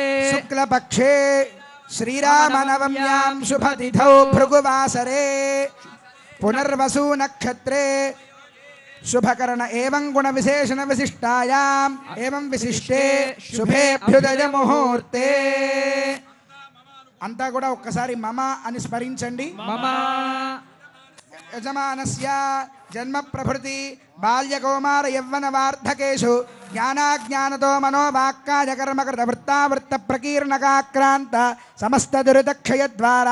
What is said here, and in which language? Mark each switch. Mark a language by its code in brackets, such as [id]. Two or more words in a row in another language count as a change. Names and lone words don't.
[sa] शुक्लपक्षे श्रीरामनवम्यां शुभतिथौ भृगुवासरे पुनर्वसु नक्षत्रे शुभकर्ण एवं गुण विशेषण विशिष्टायाम् एवं विशिष्टे शुभेभ्युदय मुहूर्ते [te] అంతా కూడా ఒక్కసారి మమ అని స్మరించండి [sa] మమ యజమానస్య జన్మ ప్రభృతి బాల్యకౌమార యవ్వన వార్ధకేషు జ్ఞానాజ్ఞానతో మనోవాక్కాయ కర్మకృత వృత్తావృత్త ప్రకీర్ణకాక్రాంత సమస్త దురితక్షయ ద్వారా